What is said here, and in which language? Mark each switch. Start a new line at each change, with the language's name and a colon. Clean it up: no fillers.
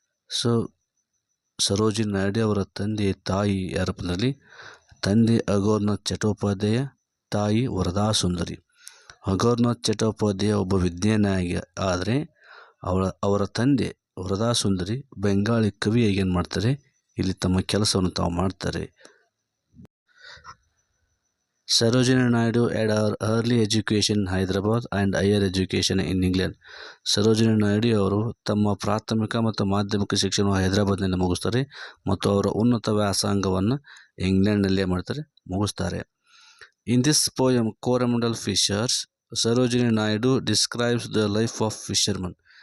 Kannada: So Sarojini Naidu ಅವರ ತಾಯಿ ಯಾರಪ್ಪನಲ್ಲಿ, ತಂದೆ ಅಘೋರ್ನಾಥ್ ಚಟ್ಟೋಪಾಧ್ಯಾಯ, ತಾಯಿ ವರದಾ ಸುಂದರಿ. ಅಘೋರ್ನಾಥ್ ಚಟ್ಟೋಪಾಧ್ಯಾಯ ಒಬ್ಬ ವಿಜ್ಞಾನಿಯಾಗಿ ಆದರೆ ಅವರ ತಂದೆ ವರದಾ ಸುಂದರಿ ಬೆಂಗಾಳಿ ಕವಿಯಾಗಿ ಏನು ಮಾಡ್ತಾರೆ, ಇಲ್ಲಿ ತಮ್ಮ ಕೆಲಸವನ್ನು ತಾವು ಮಾಡ್ತಾರೆ.
English: Sarojini Naidu had her early education in Hyderabad and higher education in England.
Kannada: Sarojini Naidu ಅವರು ತಮ್ಮ ಪ್ರಾಥಮಿಕ ಮತ್ತು ಮಾಧ್ಯಮಿಕ ಶಿಕ್ಷಣವನ್ನು ಹೈದರಾಬಾದ್ನಲ್ಲಿ ಮುಗಿಸ್ತಾರೆ ಮತ್ತು ಅವರ ಉನ್ನತ ವ್ಯಾಸಂಗವನ್ನು ಇಂಗ್ಲೆಂಡ್ನಲ್ಲೇ ಮುಗಿಸ್ತಾರೆ.
English: In this poem Coromandel fishers, Sarojini Naidu describes the life of fisherman.